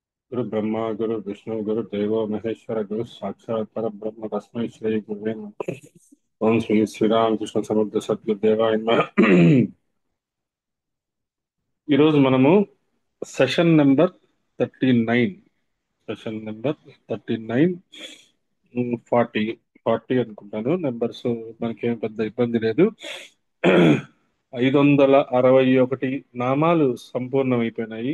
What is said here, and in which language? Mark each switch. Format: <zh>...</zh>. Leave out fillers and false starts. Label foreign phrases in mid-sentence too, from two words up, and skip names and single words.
<sa>गुरु ब्रह्मा गुरु विष्णु गुरु देवो महेश्वर गुरु साक्षात् परब्रह्म तस्मै श्री गुरुवे नमः। ओम श्री श्री राम కృష్ణ సమర్థ సద్గురుదేవాయ నమః.</sa> <te>ఈరోజు మనము</te> <en>session number</en> <te>39,</te> <en>session number</en> <te>39, 40 40 అనుకుంటాను నెంబర్స్. మనకేం పెద్ద ఇబ్బంది లేదు. 561 నామాలు సంపూర్ణమైపోయినాయి.</te>